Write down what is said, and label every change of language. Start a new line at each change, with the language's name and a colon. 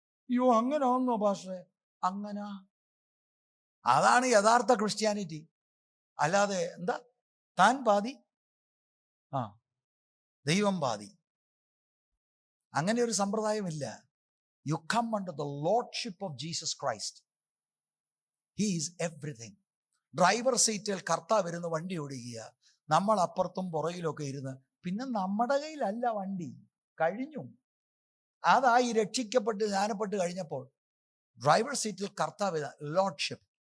Malayalam: യോ അങ്ങനെ ഒന്നോ പാസ്റ്ററെ, അങ്ങനെ അതാണ് യഥാർത്ഥ ക്രിസ്ത്യാനിറ്റി. അല്ലാതെ എന്താ താൻ പാതി ദൈവം പാതി, അങ്ങനെ ഒരു സമ്പ്രദായമില്ല.
English: You come under the lordship of Jesus Christ. He is everything.
Malayalam: Driver സീറ്റിൽ കർത്താവ് ഇരുന്ന് വണ്ടി ഓടിക്കുക, നമ്മൾ അപ്പുറത്തും പുറകിലൊക്കെ ഇരുന്ന്, പിന്നെ നമ്മുടെ കയ്യിലല്ല വണ്ടി, കഴിഞ്ഞു. അതായി രക്ഷിക്കപ്പെട്ട് ജ്ഞാനപ്പെട്ട് കഴിഞ്ഞപ്പോൾ ഡ്രൈവർ സീറ്റിൽ കർത്താവ്, ലോർഡ്ഷിപ്പ്.